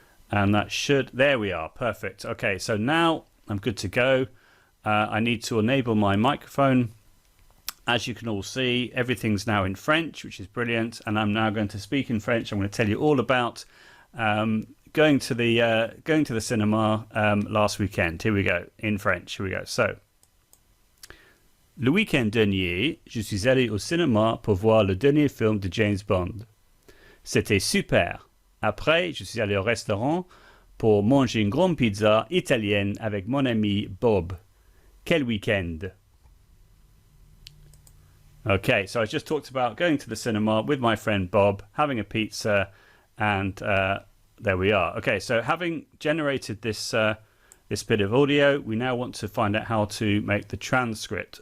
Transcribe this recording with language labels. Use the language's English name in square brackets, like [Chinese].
[English] And that should, there we are, perfect. Okay, so now I'm good to go. I need to enable my microphone. As you can all see, everything's now in French, which is brilliant. And I'm now going to speak in French. I'm going to tell you all about going to the cinema last weekend. Here we go, in French. Here we go. So, [French] le week-end dernier, je suis allé au cinéma pour voir le dernier film de James Bond. C'était super. Après, je suis allé au restaurant pour manger une grande pizza italienne avec mon ami Bob. Quel weekend! [English] Okay, so I just talked about going to the cinema with my friend Bob, having a pizza, and there we are. Okay, so having generated this this bit of audio, we now want to find out how to make the transcript.